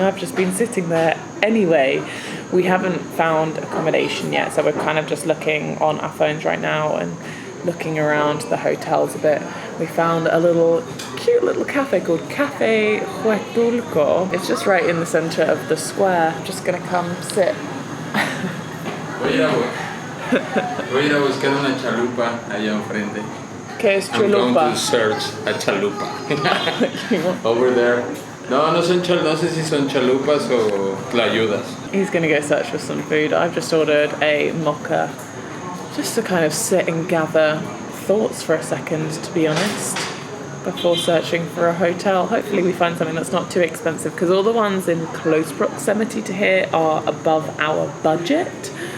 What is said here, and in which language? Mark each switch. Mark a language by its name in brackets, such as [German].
[English] I've just been sitting there anyway. We haven't found accommodation yet, so we're kind of just looking on our phones right now and looking around the hotels a bit. We found a cute little cafe called Cafe Huatulco. It's just right in the centre of the square. I'm just gonna come sit. [Spanish] Voy a ir a buscar una chalupa allá enfrente. ¿Qué es [English] I'm going [Spanish] chalupa? [English] to search a chalupa. Over there. [Spanish] No sé si son chalupas o tlayudas. [English] He's going to go search for some food. I've just ordered a mocha just to kind of sit and gather thoughts for a second, to be honest, before searching for a hotel. Hopefully we find something that's not too expensive because all the ones in close proximity to here are above our budget.